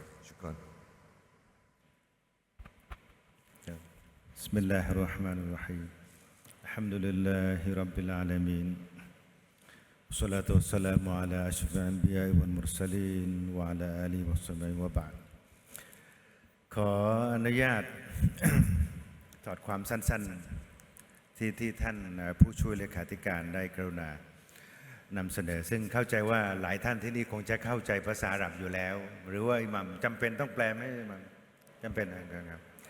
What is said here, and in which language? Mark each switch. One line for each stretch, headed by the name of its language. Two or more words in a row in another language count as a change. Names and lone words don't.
Arabic: شكرا. بسم الله الرحمن الرحيم. الحمد لله رب العالمين، والصلاة والسلام على أشرف الأنبياء والمرسلين وعلى آله وصحبه وبعد.
Thai: ขออนุญาต ถอดความสั้นๆที่ท่านผู้ช่วยเลขาธิการได้กรุณานำเสนอซึ่งเข้าใจว่าหลายท่านที่นี่คงจะเข้าใจภาษาอาหรับอยู่แล้ว หรือว่าอิหมัมจำเป็นต้องแปลไหมอิหมัมจำเป็นนะครับ